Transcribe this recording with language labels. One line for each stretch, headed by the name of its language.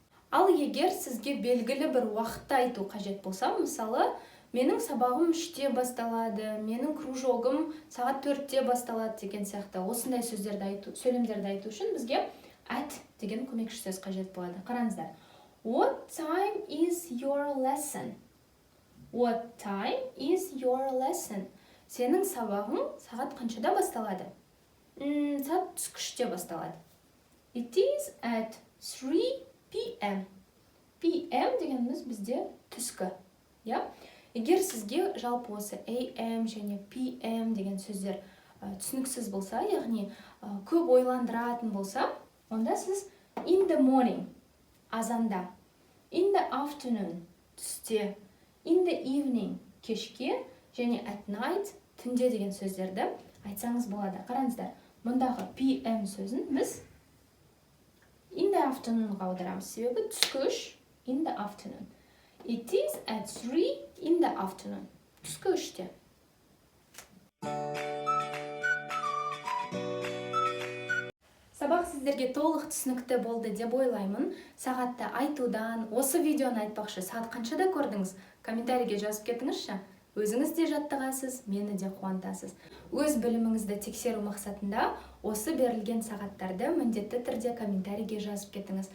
Kazakh: Ал егер сізге белгілі бір уақытта айту қажет болса, мысалы, менің сабағым 3-те басталады, менің кружогым сағат 4-те басталады деген сияқты осындай сөйлемдерді айту үшін бізге at деген көмекші сөз қажет болады. Қараңыздар.
English: What time is your lesson? What time is your lesson?
Kazakh: Сенің сабағың сағат қаншада басталады? Сағат түскі 3-те басталады.
English: It is at 3 p.m. p.m.
Kazakh: дегеніміз бізде түскі. Егер сізге жалпы осы a.m. және p.m. деген сөздер түсініксіз болса, яғни көп ойландыратын болса, онда сіз
English: in the morning,
Kazakh: азанда,
English: in the afternoon,
Kazakh: түсте,
English: in the evening,
Kazakh: кешке, және
English: at night,
Kazakh: түнде деген сөздерді айтсаңыз болады. Қараңыздар, мұндағы p.m. сөзін біз in the afternoon-ға аударамыз. Себебі түскі 3,
English: in the afternoon. It is at 3 in the afternoon.
Kazakh: Түскі 3-те. Сабақ сіздерге толық түсінікті болды деп ойлаймын. Сағатты айтудан, осы видеоны айтпақшы, сағат қаншада көрдіңіз? Комментарийге жазып кетіңізші. өзіңіз де жаттығасыз, мені де қуантасыз. Өз біліміңізді тексеру мақсатында осы берілген сағаттарды міндетті түрде комментарийге жазып кетіңіз.